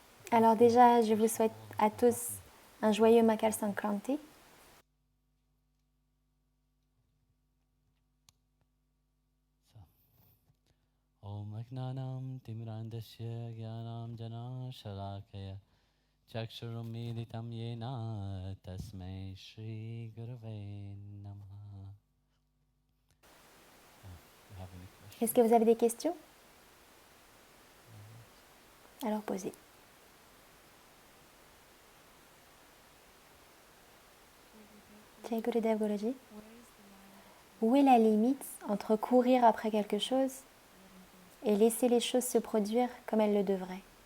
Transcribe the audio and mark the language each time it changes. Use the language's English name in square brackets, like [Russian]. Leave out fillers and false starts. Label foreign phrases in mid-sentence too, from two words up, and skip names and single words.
[French] Alors déjà, je vous souhaite à tous un joyeux Makar Sankranti. [Sanskrit] Om Ajnanam Timrandasya Gyanam Jana Shalakaya Chakshurum Militam Yena Tasmai Shri Gurave Namaha. [French] Est-ce que vous avez des questions? Alors posez. [Hindi] Jai Gurudev Guruji. [French] Où est la limite entre courir après quelque chose et laisser les choses se produire comme elles le devraient?